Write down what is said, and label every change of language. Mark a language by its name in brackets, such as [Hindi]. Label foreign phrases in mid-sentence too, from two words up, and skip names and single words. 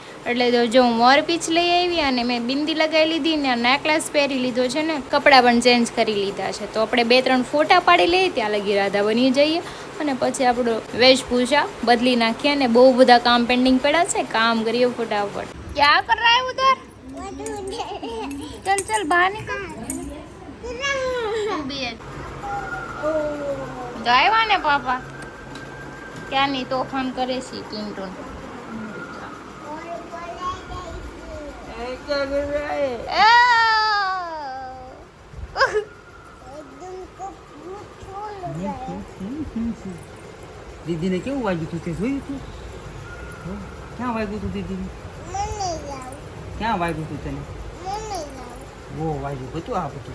[Gujarati] એટલે જો હું મોરપીંછ લઈ આવી અને મેં બિંદી લગાવી લીધી ને નેકલેસ પહેરી લીધો છે ને કપડાં પણ ચેન્જ કરી લીધા છે. તો આપણે 2-3 ફોટા પાડી લઈએ ત્યાં લગી રાધા બની જઈએ અને પછી આપણો વેશભૂષા બદલી નાખીએ. અને બહુ બધા કામ પેન્ડિંગ પડ્યા છે. કામ કરીએ ફટાફટ. [Hindi] क्या कर रहा है उधर? चल चल बाहर निकल। [Gujarati] તો આવ્યા ને પાપા ક્યાંની તોફાન કરે છે પિન્ટુન દીદી ને કેવું વાગ્યું તું તે જોયું તું ક્યાં વાગ્યું તું દીદી ક્યાં વાગ્યું તું તને બહુ વાગ્યું હતું આ બધું